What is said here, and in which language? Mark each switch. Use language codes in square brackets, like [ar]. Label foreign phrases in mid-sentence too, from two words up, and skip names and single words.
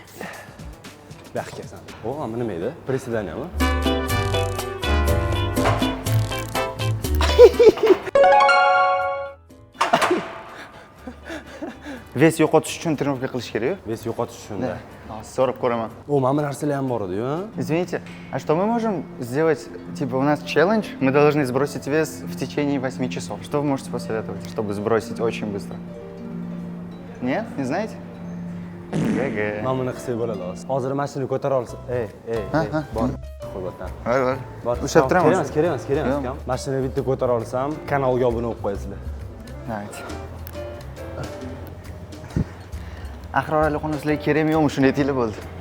[uz] Baxtkasan. O, ama nima edi? Prisedaniyami? Ves yo'qotish uchun trenirovka qilish kerak-ku. Ves yo'qotish uchun. So'rab ko'raman. O, mana bu narsalar ham bor edi-yu. [ru] Извините, а что мы можем сделать? Типа у нас челлендж, мы должны сбросить вес в течение 8 часов. Что вы можете посоветовать, чтобы сбросить очень быстро? Нет? Не знаете? ГГ. [uz] Mana buni qilsak bo'ladi hozir. Hozir mashina ko'tara olsa. Bor. Qo'ybotan. Bor. Ushlab turamiz. Kerak emas. Mashina bitta ko'tara olsam, kanalga obuna bo'lib qo'yasizlar. [ru] Давайте. [uz] Ahror Alixonov sizlarga kerakmi yo'qmi shuni aytinglar bo'ldi.